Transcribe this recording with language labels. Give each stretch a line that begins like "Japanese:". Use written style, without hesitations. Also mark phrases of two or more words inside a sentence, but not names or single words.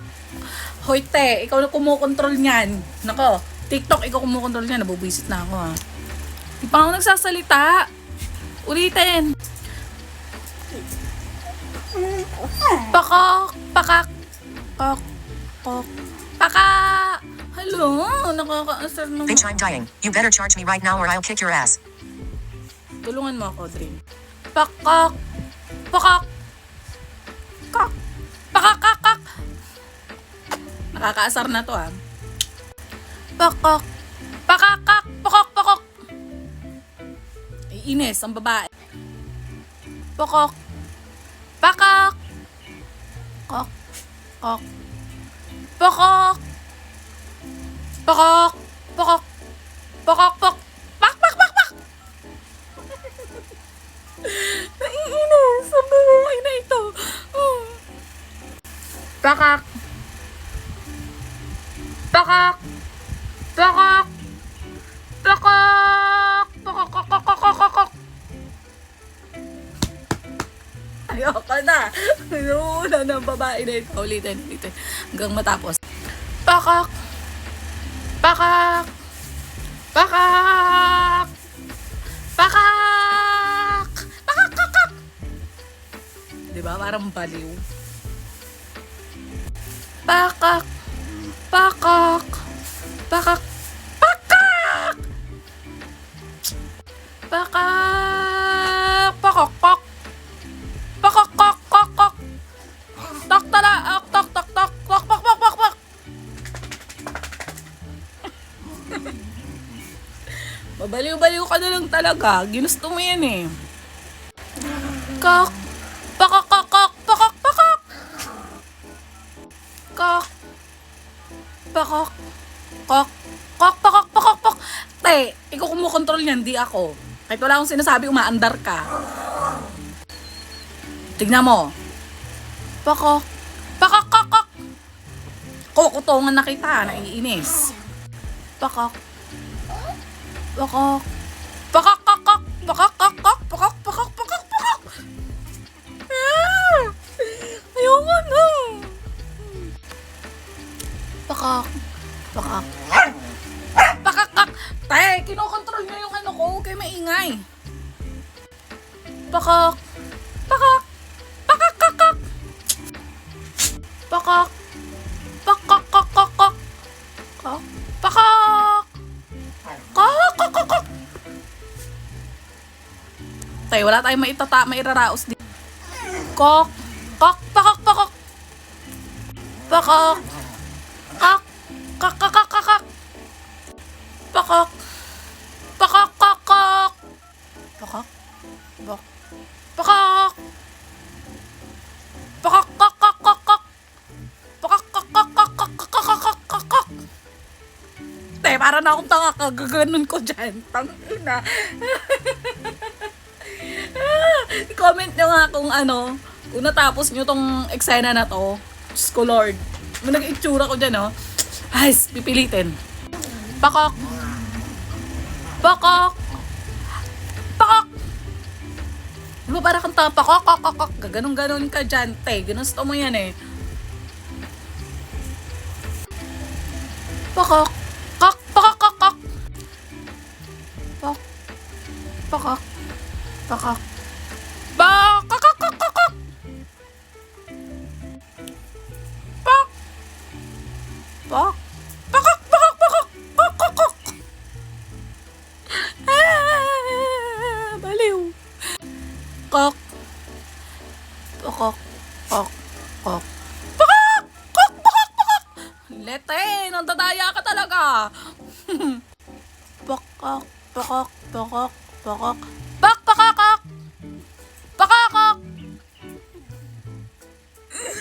Filipino: Hoy, te, ikaw na kumukontrol niyan. Nako, TikTok, ikaw kumukontrol niyan. Nabubwisit na ako, ha. Di pa ako nagsasalita. Ulitin. Pakak. Pakak. Kok. Kok. Pakak. Hello, nakakaasar naman.
English: Bitch, I'm dying. You better charge me right now or I'll kick your ass.
Filipino: Tulungan mo ako, Dream. Pakak. Pakak. Kak. Pakakakak. Nakakaasar na to, ah. Pakak. Pakakak. Pakak. Pakak. Ines, ang babae. Pakak. Pakak. Kak. Kak. Pakak. Pakak. Pakak. Pakak. Pak. Pak. Pak. Pak. Pak. Naiinis. Ang babae na ito. Pakak. Pakak. Pakak. Pakak. Pakak. Pakak. Pakak. Pakak. Ayoko na. Inuuna ng babae na ito. Ulitin. Hanggang matapos. Pakak. Pakak. Pakak. Pakak. Pakak. Pakak. Diba? Parang baliw. Pakak. Pakak. Pakak. Pakak. Pakak. Pakak. Pakak. Pakak. Pakak. Pakak. Tak tala. Tak tak tak. Pak pak pak pak pak. Mabaliw-baliw ka na lang talaga. Ginusto mo yan eh. Kak. Pakak. Pakak. Pakak. Pakak. Kak. Pakak. Kak. Kak. Pakak. Pakak. Pakak. Te, ikaw kumukontrol niyan, di ako. Kahit wala akong sinasabi, umaandar ka. Tignan mo. Pakak. Pakak. Pakak. Kukutongan na kita, naiinis. Pakak. Pakak. Pakak. Pakak. Pakak. Pakak. Pakak. Pakak. Pakak. Pakak. Ayoko na. Pakak. Pakak. Pakakak. Tay, kinokontrol niyo yung ano ko. Huwag kayo maingay. Pakak. Pakak. Pakak. Kakak. Pakak. Pakak. Kakak. Kak. Pakak. Kak. Kakak. Tay, wala tayong mairaraos dito. Kak. Kak. Pakak. Pakak. Pakak. Kak. Kak. Kakak. Kakak. Pakak. Pakak. Kakak. Pakak. Pakak. Pakak. Pakak. Kakak. Kakak. Pakak. Kakak. Kakak. Kakak. Kakak. Te, para na akong tanga, kagaganon ko dyan. Tangina. I-comment nyo nga kung ano, kung natapos nyo tong eksena na to. Diyos ko Lord. Nag-itsura ko dyan, oh. Ay, pipilitin. Pakak. Pakak. Pakak. Diba para kang tanga, pakak, kakak, gaganon-ganon ka dyan, te. Ginusto mo yan, eh. Pakak. Kak, pakak, kakak. Pak. Pakak. Pakak. Pak, kakak, kakak, kakak. Pak. Pak. Pakak, pakak, pakak. Pak, kakak. Baliw. Kak. Pakak. Kak. Kak. Pakak. Kak, pakak, pakak. Lete, nandadaya ka talaga. Pakak. Pakak. Pakak. Pakak. Pak, pakakak. Pakakak.